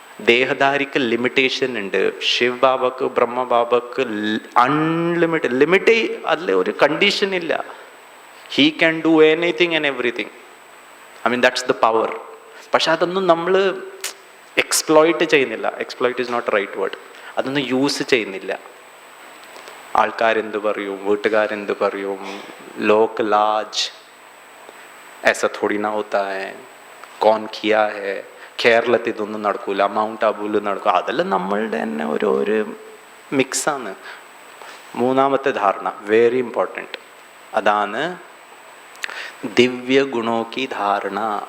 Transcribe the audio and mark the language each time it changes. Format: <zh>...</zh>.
<ml>ദേഹധാരിക്ക് limitation ഉണ്ട്. Shiv ബാബക്ക് ബ്രഹ്മബാബക്ക് unlimited അതിൽ ഒരു കണ്ടീഷൻ ഇല്ല.</ml> <en>He can do anything and everything. I mean that's the power.</en> <ml>പക്ഷെ അതൊന്നും നമ്മൾ എക്സ്പ്ലോയിറ്റ് ചെയ്യുന്നില്ല.</ml> <en>Exploit is not right word.</en> <ml>അതൊന്നും യൂസ് ചെയ്യുന്നില്ല. ആൾക്കാരെന്ത് പറയും, വീട്ടുകാരെന്ത് പറയും, ലോക് ലാജ്</ml> <hi>ऐसा थोड़ी ना होता है, कौन किया है.</hi> <ml>കേരളത്തിൽ ഇതൊന്നും നടക്കൂല, മൗണ്ട് ആബൂൽ നടക്കും. അതെല്ലാം നമ്മളുടെ തന്നെ ഒരു മിക്സാണ്. മൂന്നാമത്തെ ധാരണ</ml> <en>very important,</en> <ml>അതാണ് ദിവ്യ ഗുണോക്കി ധാരണ.</ml>